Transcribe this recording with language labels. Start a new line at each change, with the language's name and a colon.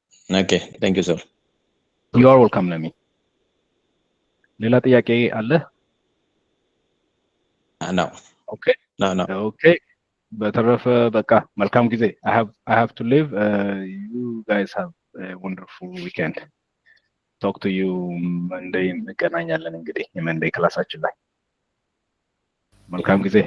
English: ኦኬ ታንክ ዩ ሰር። ዩ አር ዌልካም
Amharic: ለሚ። ሌላ ጥያቄ አለ? ነው ኦኬ ኦኬ። በተረፈ በቃ መልካም ጊዜ።
English: I have to leave. You guys have a wonderful weekend. Talk to you Monday
Amharic: እንገናኛለን እንግዲህ የመንዴ ክላሳችን ላይ። መልካም ጊዜ።